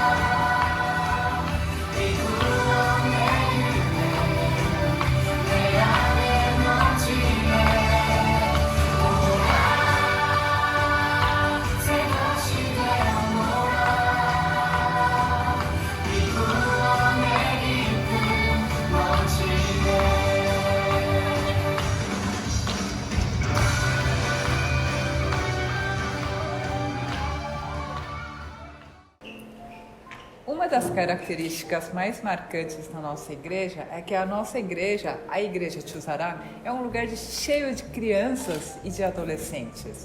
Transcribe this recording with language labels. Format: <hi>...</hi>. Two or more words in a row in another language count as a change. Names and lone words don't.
<ko>이 구원의 은혜 내 안에 넘치네 오라 새 것이 되었노라 이 구원의 기쁨 넘치네</ko> <pt>Uma das características mais marcantes da nossa igreja é que a nossa igreja, a Igreja Chuzará, é um lugar cheio de crianças e de adolescentes.</pt>